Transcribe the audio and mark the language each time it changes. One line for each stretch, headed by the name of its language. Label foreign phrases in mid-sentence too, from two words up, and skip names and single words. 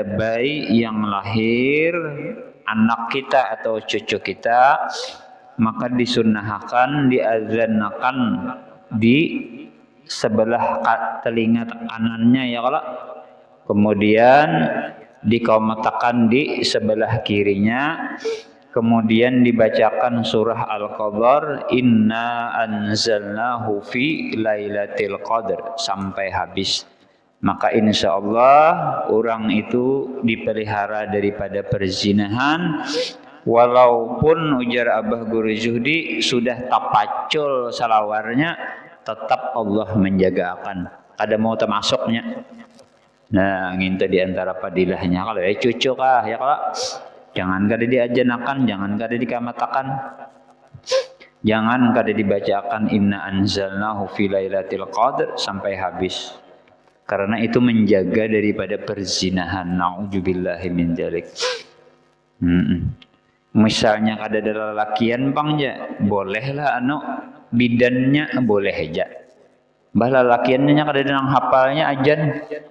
Indonesian: bayi yang lahir, anak kita atau cucu kita, maka disunnahkan diazankan di sebelah telinga kanannya ya kalau, kemudian dikomatakan di sebelah kirinya, kemudian dibacakan surah Al-Qadar,
Arabic: إنا أنزلناه في ليلة القدر
Indonesian: sampai habis. maka
Arabic: إن شاء الله
Indonesian: orang itu dipelihara daripada perzinahan.
Banjar: Walaupun ujar Abah Guru Zuhdi sudah tapacul salawarnya, tetap Allah menjaga akan. Ada mau termasuknya. Nah, nginta di antara padilahnya kalau ya cucu kah ya kalau jangan kada diajanakan, jangan kada dikamatakan. Jangan kada dibacakan
Arabic: إنا أنزلناه في ليلة القدر
Banjar: sampai habis.
Indonesian: Karena itu menjaga daripada perzinahan.
Arabic: نعوذ بالله من ذلك.
Banjar: Misalnya kada ada lelakian bang ya, bolehlah bidannya boleh aja. Bah lelakiannya kada ada nang hafalnya ajan.